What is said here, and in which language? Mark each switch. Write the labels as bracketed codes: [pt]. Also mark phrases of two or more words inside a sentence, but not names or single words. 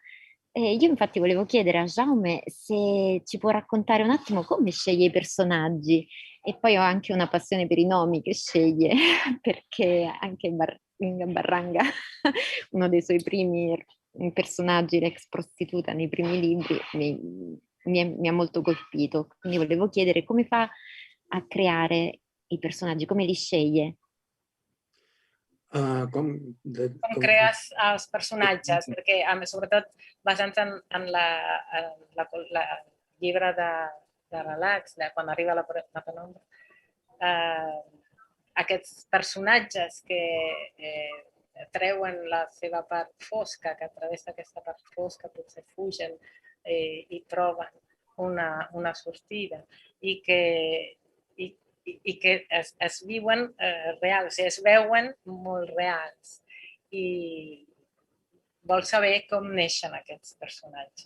[it] Io infatti volevo chiedere a Jaume se ci può raccontare un attimo come sceglie i personaggi, e poi ho anche una passione per i nomi che sceglie, perché anche in Barranga, uno dei suoi primi personaggi, l'ex prostituta nei primi libri, mi ha molto colpito. Quindi volevo chiedere come fa a creare i personaggi, come li sceglie? [ca] Com creas els personatges, perquè sobretot basant en la llibre de relax, quan arriba la penombra, aquests personatges que treuen la seva part fosca, que a través d'aquesta part fosca potser fugen i troben una sortida i que es viuen reals, o sigui, es veuen molt reals i vol saber com neixen aquests personatges.